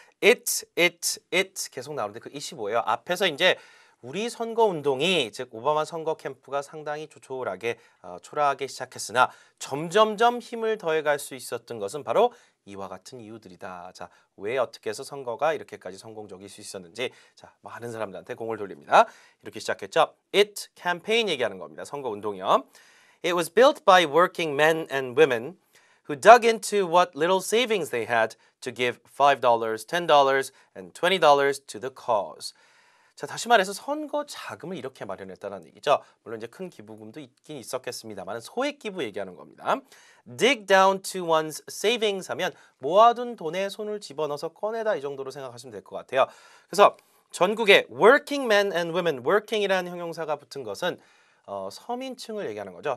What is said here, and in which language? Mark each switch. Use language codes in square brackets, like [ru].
[ko] it 계속 나오는데 그 it이 뭐예요? 앞에서 이제 우리 선거 운동이 즉 오바마 선거 캠프가 상당히 조촐하게 초라하게 시작했으나 점점점 힘을 더해갈 수 있었던 것은 바로 이와 같은 이유들이다. 자, 왜 어떻게 해서 선거가 이렇게까지 성공적일 수 있었는지 자, 많은 사람들한테 공을 돌립니다. 이렇게 시작했죠. it 캠페인 얘기하는 겁니다. 선거 운동이요. [en] It was built by working men and women who dug into what little savings they had to give $5, $10, and $20 to the cause. [ko] 자, 다시 말해서 선거 자금을 이렇게 마련했다는 얘기죠. 물론 이제 큰 기부금도 있긴 있었겠습니다만 소액 기부 얘기하는 겁니다. [en] Dig down to one's savings [ko] 하면 모아둔 돈에 손을 집어넣어서 꺼내다 이 정도로 생각하시면 될 것 같아요. 그래서 전국에 [en] working men and women, [ko] working이라는 형용사가 붙은 것은 서민층을 얘기하는 거죠.